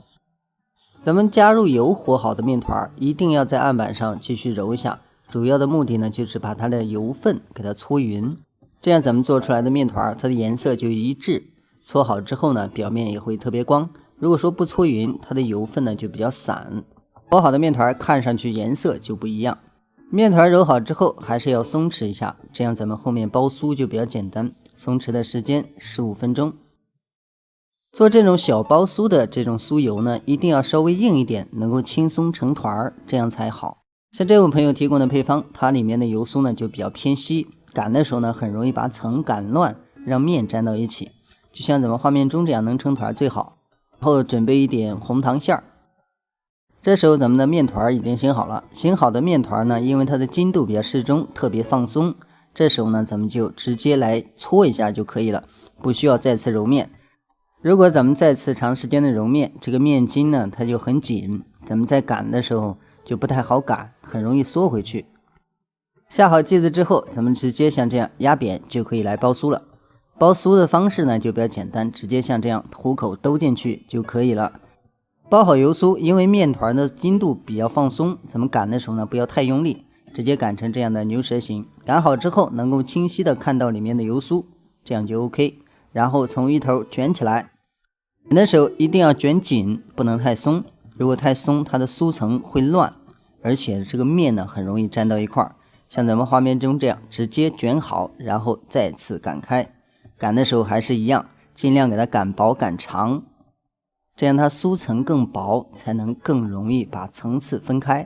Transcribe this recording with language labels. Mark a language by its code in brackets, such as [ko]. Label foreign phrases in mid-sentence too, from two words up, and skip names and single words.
[zh] 咱們加入油和好的麵團，一定要在案板上繼續揉一下。主要的目的呢，就是把它的油分給它搓匀，這樣咱們做出來的麵團，它的顏色就一致。搓好之後呢，表面也會特別光。如果說不搓匀，它的油分呢就比較散。和好的麵團看上去顏色就不一樣。麵團揉好之後，還是要鬆弛一下，這樣咱們後面包酥就比較簡單。鬆弛的時間15分鐘。做這種小包酥的這種酥油呢，一定要稍微硬一點，能夠輕鬆成團，這樣才好。像這位朋友提供的配方，它裡面的油酥呢就比較偏稀，擀的時候呢很容易把層擀亂，讓麵粘到一起。就像咱們畫面中這樣能成團最好。然後準備一點紅糖餡兒。這時候咱們的麵團已經醒好了，醒好的麵團呢，因為它的筋度比較適中，特別放鬆。這時候呢，咱們就直接來搓一下就可以了，不需要再次揉面。如果咱們再次長時間的揉面，這個面筋呢它就很緊，咱們在擀的時候就不太好擀，很容易縮回去。下好劑子之後，咱們直接像這樣壓扁就可以來包酥了。包酥的方式呢就比較簡單，直接像這樣虎口兜進去就可以了。包好油酥，因為面團的筋度比較放鬆，咱們擀的時候呢不要太用力，直接擀成這樣的牛舌形。擀好之後能夠清晰的看到裡面的油酥，這樣就 OK。然後從一頭捲起來，捲的時候一定要捲緊，不能太鬆。如果太鬆，它的酥層會亂，而且這個面呢很容易粘到一塊兒。像咱們畫面中這樣，直接捲好，然後再次擀開。擀的時候還是一樣，盡量給它擀薄擀長，這樣它酥層更薄，才能更容易把層次分開。